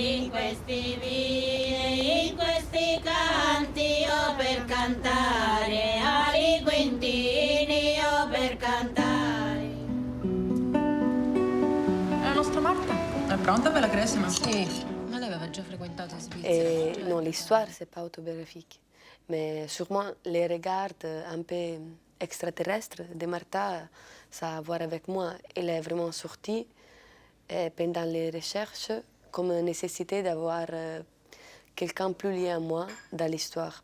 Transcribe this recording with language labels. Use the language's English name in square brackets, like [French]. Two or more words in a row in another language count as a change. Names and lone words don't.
[Italian] questi vini, in questi canti, io per cantare, ali Quintini, io per cantare. La nostra Marta è pronta per la cresima? Sì, ma lei aveva già frequentato in Svizzera. [French] Et non, l'histoire, c'est pas autobiographique. Mais sûrement les regards un peu extraterrestres de Martha, ça a à voir avec moi. Elle est vraiment sortie pendant les recherches comme nécessité d'avoir quelqu'un plus lié à moi dans l'histoire.